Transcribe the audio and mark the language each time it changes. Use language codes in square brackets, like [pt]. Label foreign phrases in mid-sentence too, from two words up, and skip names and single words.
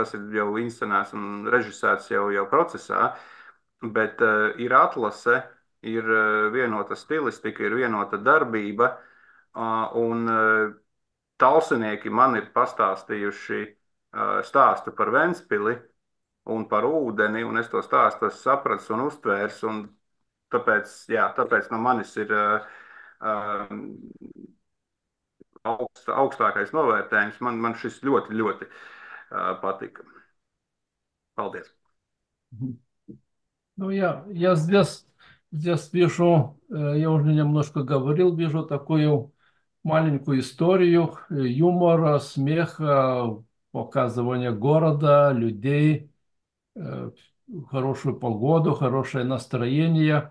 [lv] tas ir jau inscenēts un režisēts jau procesā, bet ir atlase, ir vienota stilistika, ir vienota darbība, un talsinieki man ir pastāstījuši stāstu par Ventspili un par ūdeni, un es to stāstu esmu sapratis un uztvērs, un tāpēc no manis ir augstākais novērtējums. Man šis ļoti, ļoti patika. Paldies! [ru] Ну, я здесь вижу, я уже немножко говорил, вижу такую маленькую историю юмора, смеха, показывания города, людей, хорошую погоду, хорошее настроение.